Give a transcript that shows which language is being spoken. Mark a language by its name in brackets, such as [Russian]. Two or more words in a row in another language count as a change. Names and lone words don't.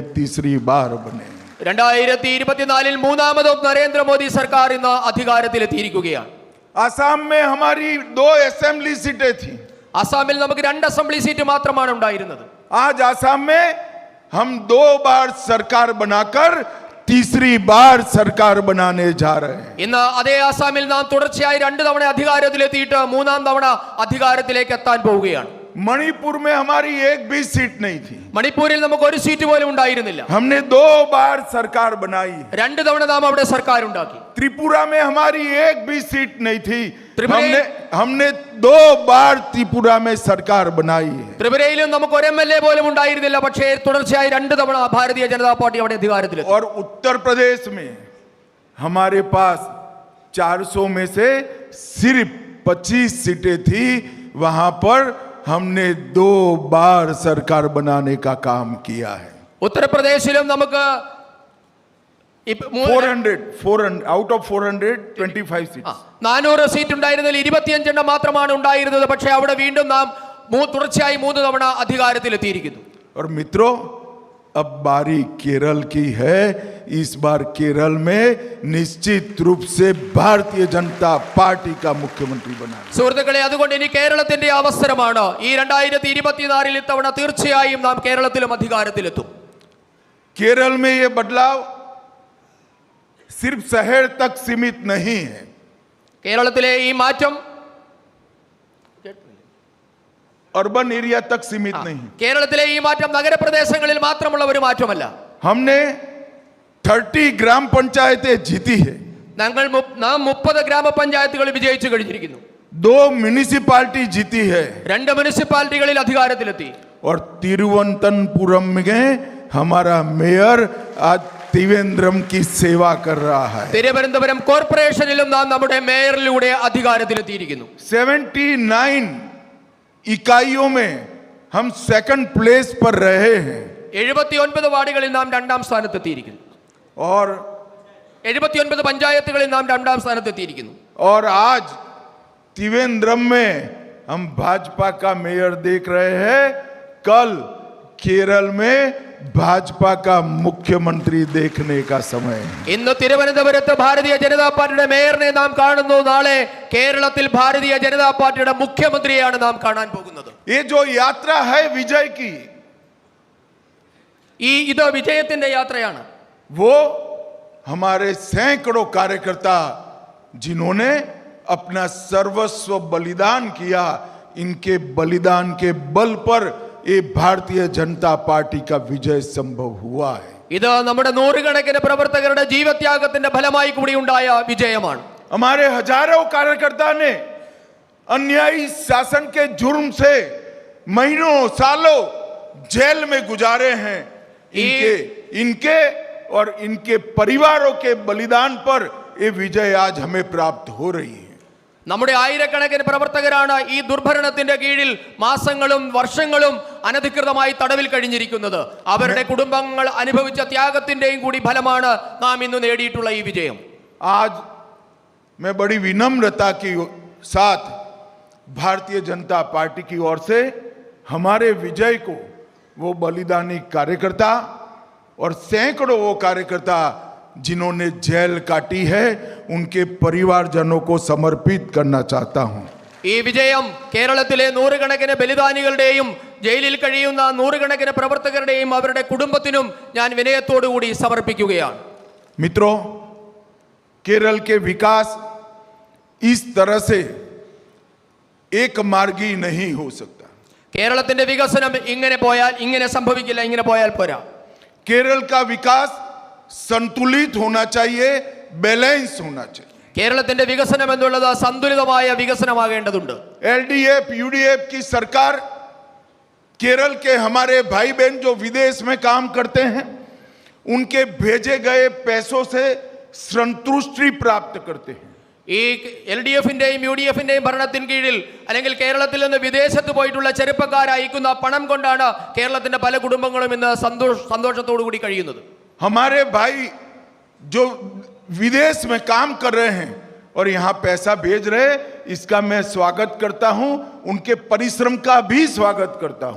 [Hindi] तीसरी बार बने. [Malayalam] 2024 മൂന്നാമതും നരേന്ദ്രമോദി സർക്കാർ ഇന്ന് അധികാരത്തിലെത്തിയിരിക്കുകയാണ്. [Hindi] आसाम में हमारी 2 असेंबली सीटें थी. [Malayalam] അസാമിൽ നമുക്ക് 2 അസംബ്ലി സീറ്റ് മാത്രമാണ് ഉണ്ടായിരുന്നത്. [Hindi] आज आसाम में हम 2 बार सरकार बनाकर तीसरी बार सरकार बनाने जा रहे हैं. [Malayalam] ഇന്ന് അതേ ആസാമിൽ നാം തുടർച്ചയായി 2 തവണ അധികാരത്തിലെത്തിയിട്ട് മൂന്നാം തവണ അധികാരത്തിലേക്ക് എത്താൻ പോവുകയാണ്. [Hindi] मणिपुर में हमारी एक भी सीट नहीं थी. [Malayalam] മണിപ്പൂരിൽ നമുക്ക് ഒരു സീറ്റ് പോലും ഉണ്ടായിരുന്നില്ല. [Hindi] हमने 2 बार सरकार बनाई. [Malayalam] 2 തവണ നാം അവിടെ സർക്കാർ ഉണ്ടാക്കി. [Hindi] त्रिपुरा में हमारी एक भी सीट नहीं थी. त्रिपुरा- हमने 2 बार त्रिपुरा में सरकार बनाई है. [Malayalam] ത്രിപുരയിലും നമുക്ക് ഒരു MLA പോലും ഉണ്ടായിരുന്നില്ല, പക്ഷേ തുടർച്ചയായി 2 തവണ ഭാരതീയ ജനതാ പാർട്ടി അവിടെ അധികാരത്തിലെത്തി. [Hindi] और उत्तर प्रदेश में हमारे पास 400 में से सिर्फ 25 सीटें थी. वहां पर हमने 2 बार सरकार बनाने का काम किया है. [Malayalam] ഉത്തർപ്രദേശിലും നമുക്ക് [English] 400 out of 425 seats. [Malayalam] 400 സീറ്റ് ഉണ്ടായിരുന്നതിൽ 25 മാത്രമാണ് ഉണ്ടായിരുന്നത്, പക്ഷേ അവിടെ വീണ്ടും നാം തുടർച്ചയായി 3 തവണ അധികാരത്തിലെത്തിയിരിക്കുന്നു. [Hindi] और मित्रों, अब बारी केरल की है. इस बार केरल में निश्चित रूप से भारतीय जनता पार्टी का मुख्यमंत्री बना. [Malayalam] സുഹൃത്തുക്കളെ, അതുകൊണ്ട് ഇനി കേരളത്തിന്റെ അവസരമാണ്. ഈ 2024 ഇത്തവണ തീർച്ചയായും നാം കേരളത്തിലും അധികാരത്തിലെത്തും. [Hindi] केरल में ये बदलाव सिर्फ शहर तक सीमित नहीं है. [Malayalam] കേരളത്തിലെ ഈ മാറ്റം [English] urban area [Hindi] तक सीमित नहीं. [Malayalam] കേരളത്തിലെ ഈ മാറ്റം നഗരപ്രദേശങ്ങളിൽ മാത്രമുള്ള ഒരു മാറ്റമല്ല. [Hindi] हमने 30 ग्राम पंचायतें जीती है. [Malayalam] നാം 30 ഗ്രാമപഞ്ചായത്തുകൾ വിജയിച്ചു കഴിഞ്ഞിരിക്കുന്നു. [Hindi] 2 म्युनिसिपालिटी जीती है. [Malayalam] 2 മുനിസിപ്പാലിറ്റികളിൽ അധികാരത്തിലെത്തി. [Hindi] और तिरुवनंतपुरम में हमारा मेयर आज त्रिवेंद्रम की सेवा कर रहा है। [Malayalam] തിരുവനന്തപുരം കോർപ്പറേഷനിലും നാം നമ്മുടെ മേയറിലൂടെ അധികാരത്തിലെത്തിയിരിക്കുന്നു. [Hindi] 79 इकाइयों में हम [English] second place [Hindi] पर रहे हैं [Malayalam] 79 വാർഡുകളിൽ നാം രണ്ടാം സ്ഥാനത്തെത്തിയിരിക്കുന്നു. [Hindi] और [Malayalam] 79 പഞ്ചായത്തുകളിൽ നാം രണ്ടാം സ്ഥാനത്തെത്തിയിരിക്കുന്നു. [Hindi] और आज त्रिवेंद्रम में हम भाजपा का मेयर देख रहे हैं, कल केरल में भाजपा का मुख्यमंत्री देखने का समय है। [Malayalam] ഇന്ന് തിരുവനന്തപുരത്ത് ഭാരതീയ ജനതാ പാർട്ടിയുടെ മേയറിനെ നാം കാണുന്നു. നാളെ കേരളത്തിൽ ഭാരതീയ ജനതാ പാർട്ടിയുടെ മുഖ്യമന്ത്രിയെയാണ് നാം കാണാൻ പോകുന്നത്. [Hindi] ये जो यात्रा है विजय की, [Malayalam] ഇത് വിജയത്തിന്റെ യാത്രയാണ്. [Hindi] वो हमारे सैकड़ों कार्यकर्ता जिन्होंने अपना सर्वस्व बलिदान किया, इनके बलिदान के बल पर ये भारतीय जनता पार्टी का विजय संभव हुआ है। [Malayalam] ഇത് നമ്മുടെ നൂറുകണക്കിന് പ്രവർത്തകരുടെ ജീവത്യാഗത്തിന്റെ ഫലമായി കൂടി ഉണ്ടായ വിജയമാണ്. [Hindi] हमारे हजारों कार्यकर्ता ने अन्यायी शासन के जुर्म से महीनों सालों जेल में गुजारे हैं। इनके और इनके परिवारों के बलिदान पर ये विजय आज हमें प्राप्त हो रही है। [Malayalam] നമ്മുടെ ആയിരക്കണക്കിന് പ്രവർത്തകരാണ് ഈ ദുർഭരണത്തിന്റെ കീഴിൽ മാസങ്ങളും വർഷങ്ങളും അനധികൃതമായി തടവിൽ കഴിഞ്ഞിരിക്കുന്നത്. അവരുടെ കുടുംബങ്ങൾ അനുഭവിച്ച ത്യാഗത്തിന്റെയും കൂടി ഫലമാണ് നാം ഇന്ന് നേടിയിട്ടുള്ള ഈ വിജയം. [Hindi] आज मैं बड़ी विनम्रता के साथ भारतीय जनता पार्टी की ओर से हमारे विजय को वो बलिदानी कार्यकर्ता और सैकड़ों वो कार्यकर्ता जिन्होंने जेल काटी है, उनके परिवारजनों को समर्पित करना चाहता हूं। [Malayalam] ഈ വിജയം കേരളത്തിലെ നൂറുകണക്കിന് ബലിദാനികളുടെയും ജയിലിൽ കഴിയുന്ന നൂറുകണക്കിന് പ്രവർത്തകരുടെയും അവരുടെ കുടുംബത്തിനും ഞാൻ വിനയത്തോടുകൂടി സമർപ്പിക്കുകയാണ്. [Hindi] मित्रों, केरल के विकास इस तरह से एक मार्गी नहीं हो सकता. [Malayalam] കേരളത്തിന്റെ വികസനം ഇങ്ങനെ സംഭവിക്കില്ല, ഇങ്ങനെ പോയാൽ പോരാ. [Hindi] केरल का विकास संतुलित होना चाहिए, बैलेंस होना चाहिए. [Malayalam] കേരളത്തിന്റെ വികസനം എന്നുള്ളത് സന്തുലിതമായ വികസനമാകേണ്ടതുണ്ട്. [Hindi] एलडीएफ यूडीएफ की सरकार केरल के हमारे भाई बहन जो विदेश में काम करते हैं, उनके भेजे गए पैसों से संतुष्टि प्राप्त करते हैं. [Malayalam] ഈ LDF-ന്റെയും UDF-ന്റെയും ഭരണത്തിന് കീഴിൽ അല്ലെങ്കിൽ കേരളത്തിൽ നിന്ന് വിദേശത്ത് പോയിട്ടുള്ള ചെറുപ്പക്കാർ അയക്കുന്ന പണം കൊണ്ടാണ് കേരളത്തിന്റെ പല കുടുംബങ്ങളും ഇന്ന് സന്തോഷത്തോടു കൂടി കഴിയുന്നത്. [Hindi] हमारे भाई जो विदेश में काम कर रहे हैं और यहाँ पैसा भेज रहे, इसका मैं स्वागत करता हूँ, उनके परिश्रम का भी स्वागत करता हूँ.